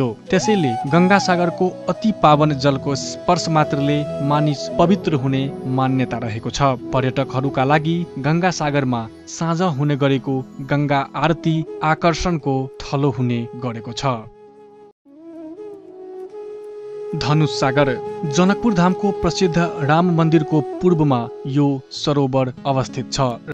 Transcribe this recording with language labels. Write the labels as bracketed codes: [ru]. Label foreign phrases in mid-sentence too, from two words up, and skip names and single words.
[ne] त्यसैले गंगा सागरको अति पावन जलको स्पर्श मात्रले मानिस पवित्र हुने मान्यता रहेको छ। पर्यटकहरूका लागि गंगा सागरमा साँझ हुने गरेको गंगा आरती आकर्षणको थलो हुने गरेको छ। धनुष सागर जनकपुर धामको प्रसिद्ध राम मन्दिरको पूर्वमा यो सरोवर अवस्थित छ।